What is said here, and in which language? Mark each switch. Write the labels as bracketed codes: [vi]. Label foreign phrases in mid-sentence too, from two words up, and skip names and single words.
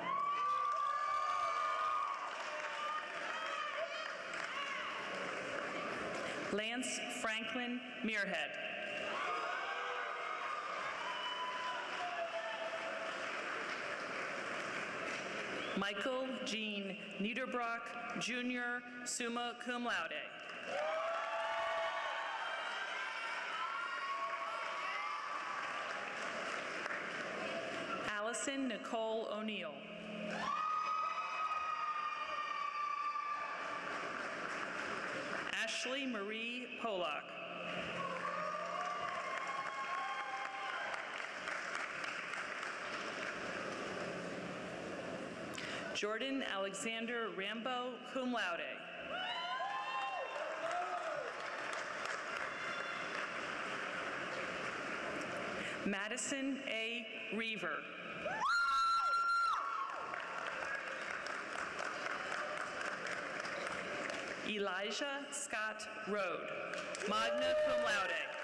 [en] Lance Franklin Muirhead. Michael Jean Niederbrock, Jr., [la] summa cum laude. [en] Allison Nicole O'Neill. Ashley Marie Polak. Jordan Alexander Rambo, [la] cum laude. [en] Madison A. Reaver. Elijah Scott Rode, [la] magna cum laude.